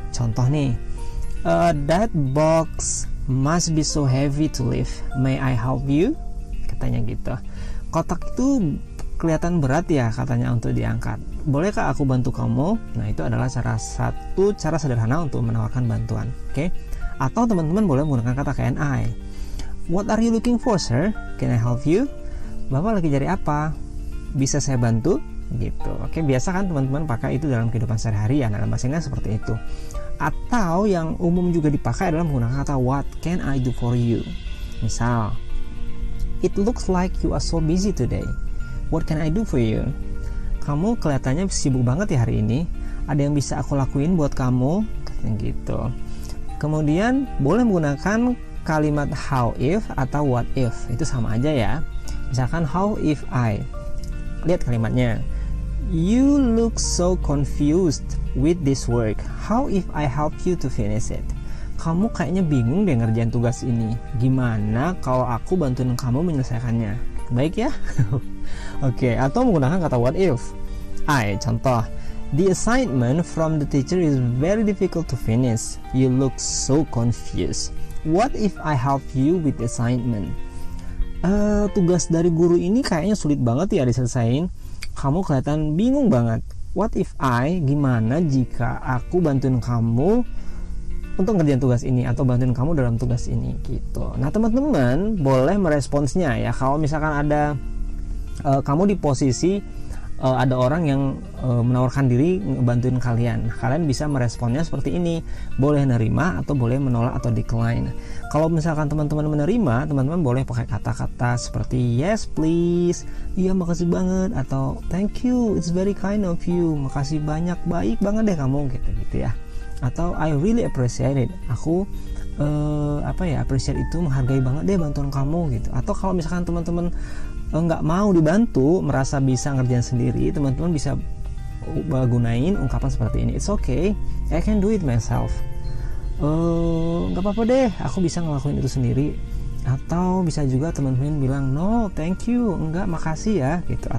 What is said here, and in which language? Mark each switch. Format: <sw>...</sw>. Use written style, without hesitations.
<id>Contoh nih,</id> <en>that box must be so heavy to lift. May I help you?</en> <id>Katanya gitu. Kotak itu kelihatan berat ya katanya untuk diangkat. Bolehkah aku bantu kamu? Nah, itu adalah satu cara sederhana untuk menawarkan bantuan. Oke? Atau teman-teman boleh menggunakan kata can I.</id> <en>What are you looking for, sir? Can I help you?</en> <id>Bapak lagi cari apa? Bisa saya bantu? Gitu. Oke, biasa kan teman-teman pakai itu dalam kehidupan sehari-hari ya. Dalam bahasa Inggris seperti itu. Atau yang umum juga dipakai adalah menggunakan kata</id> <en>what can I do for you.</en> <id>Misal,</id> <en>it looks like you are so busy today. What can I do for you?</en> <id>Kamu kelihatannya sibuk banget ya hari ini. Ada yang bisa aku lakuin buat kamu? Katanya gitu. Kemudian boleh menggunakan kalimat how if atau what if. Itu sama aja ya. Misalkan how if I. Lihat kalimatnya.</id> <en>You look so confused with this work. How if I help you to finish it?</en> <id>Kamu kayaknya bingung deh ngerjain tugas ini. Gimana kalau aku bantuin kamu menyelesaikannya? Baik ya? Oke, atau menggunakan kata what if. Contoh.</id> <en>The assignment from the teacher is very difficult to finish. You look so confused. What if I help you with assignment?</en> <id>Tugas dari guru ini kayaknya sulit banget ya diselesain. Kamu kelihatan bingung banget.</id> <en>What if I,</en> <id>gimana jika aku bantuin kamu untuk ngerjain tugas ini atau bantuin kamu dalam tugas ini gitu. Nah teman-teman boleh meresponsnya ya. Kalau misalkan ada kamu di posisi ada orang yang menawarkan diri ngebantuin kalian, kalian bisa meresponnya seperti ini, boleh nerima atau boleh menolak atau decline. Kalau misalkan teman-teman menerima, teman-teman boleh pakai kata-kata seperti</id> <en>yes please,</en> <id>iya makasih banget, atau</id> <en>thank you, it's very kind of you,</en> <id>makasih banyak, baik banget deh kamu gitu ya. Atau</id> <en>I really appreciate it,</en> <id>aku appreciate itu, menghargai banget deh bantuan kamu gitu. Atau kalau misalkan teman-teman nggak mau dibantu, merasa bisa ngerjain sendiri, teman-teman bisa gunain ungkapan seperti ini.</id> <en>It's okay, I can do it myself.</en> <id>Nggak apa-apa deh, aku bisa ngelakuin itu sendiri. Atau bisa juga teman-teman bilang</id> <en>no, thank you,</en> <id>enggak, makasih ya gitu.</id>